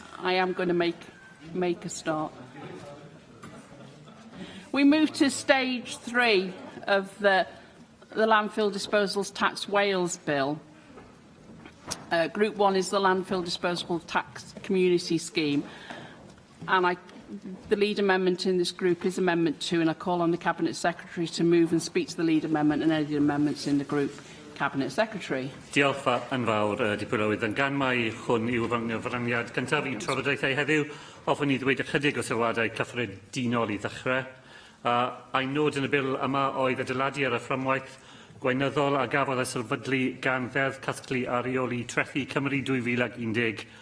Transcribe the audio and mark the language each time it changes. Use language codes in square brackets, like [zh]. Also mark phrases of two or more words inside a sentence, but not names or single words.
[en] I am going to make a start. We move to stage 3 of the Landfill Disposals Tax Wales Bill. Group 1 is the Landfill Disposable Tax Community Scheme, and the lead amendment in this group is Amendment 2, and I call on the Cabinet Secretary to move and speak to the lead amendment and any amendments in the group. Cabinet Secretary. [cy] Diolch yn fawr, Dipyn Yn gan mai hwn yw fy nghyfraniad gyntaf i trafodaethau heddiw, hoffwn i ddweud ychydig o sylwadau cyffredinol i ddechrau. A'i nod yn y bil yma oedd adeiladu ar y fframwaith gweinyddol a gafodd y sylfydlu gan Ddeddf Casglu a Reoli Trethi Cymru 2016.